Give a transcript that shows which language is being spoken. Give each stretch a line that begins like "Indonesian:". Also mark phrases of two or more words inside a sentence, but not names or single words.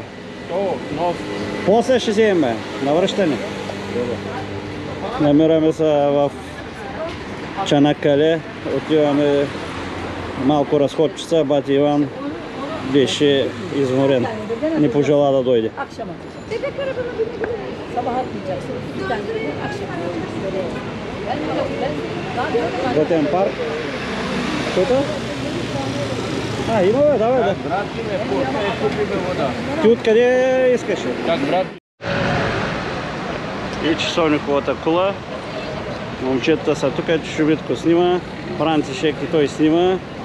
Bulgarian: То, нов. После ще вземем бе, на връщане. Намираме се в Чанакале, отиваме малко разходчица, бати Иван беше изморен, не пожела да дойде.
Turkish: Akşama. Bebek arabana binebilir. Sabah atmayacaksın. Bir tane de akşam.
Bulgarian: Готен парк. Който? Има бе, давай да. Брат ти ме купиме вода. Ти откъде искаш? Как брат? И часовниковата кула. Момчетата са тук, Чумитко снима, Францишек и той снима.